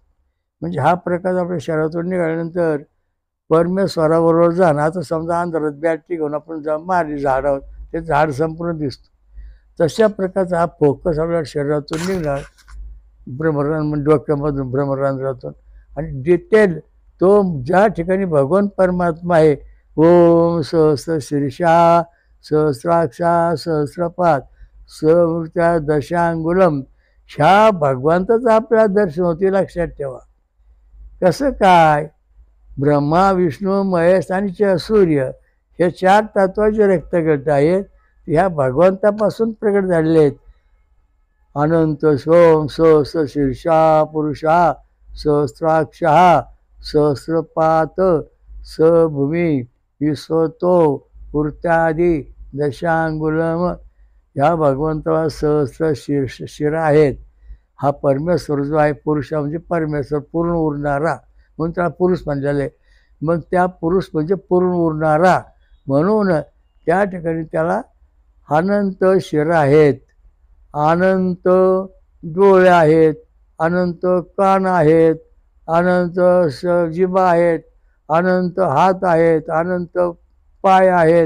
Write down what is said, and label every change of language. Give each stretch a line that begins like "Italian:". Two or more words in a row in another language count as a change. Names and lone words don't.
Marathi: म्हणजे हा प्रकाश आपल्या शरीरातून निघाल्यानंतर परमेश्वराबरोबर जाणं. आता समजा अंधारात बॅटरी घेऊन आपण मारली झाडावर, ते झाड संपूर्ण दिसतं. तशा प्रकारचा हा फोकस आपल्या शरीरातून निघणार डोक्यामधून भ्रमरंध्रातून आणि डिटेल तो ज्या ठिकाणी भगवान परमात्मा आहे,
Sanskrit: ओम सहस्र शीर्षा सहस्राक्षा सहस्रपाद समृत्या दशांगुलम,
Marathi: ह्या भगवंताचं आपल्याला दर्शन होते. लक्षात ठेवा. कसं काय? ब्रह्मा विष्णू महेश आणि सूर्य हे 4 तत्वाचे रक्तगट आहेत, ह्या भगवंतापासून प्रकट झालेले आहेत.
Sanskrit: अनंत सोम सहस्र शीर्षा पुरुषा सहस्राक्षः सहस्रपात भूमी विश्वतो वृत्तादी दशांगुलम,
Marathi: ह्या भगवंताला सहस्र शिरा आहेत. हा परमेश्वर जो आहे, पुरुष म्हणजे परमेश्वर पूर्ण उरणारा, म्हणून त्याला पुरुष म्हणलेलं आहे. मग त्या पुरुष म्हणजे पूर्ण उरणारा, म्हणून त्या ठिकाणी त्याला अनंत शिरा आहेत, अनंत डोळे आहेत, अनंत कान आहेत, अनंत जिभा आहेत, अनंत हात आहेत, अनंत पाय आहेत.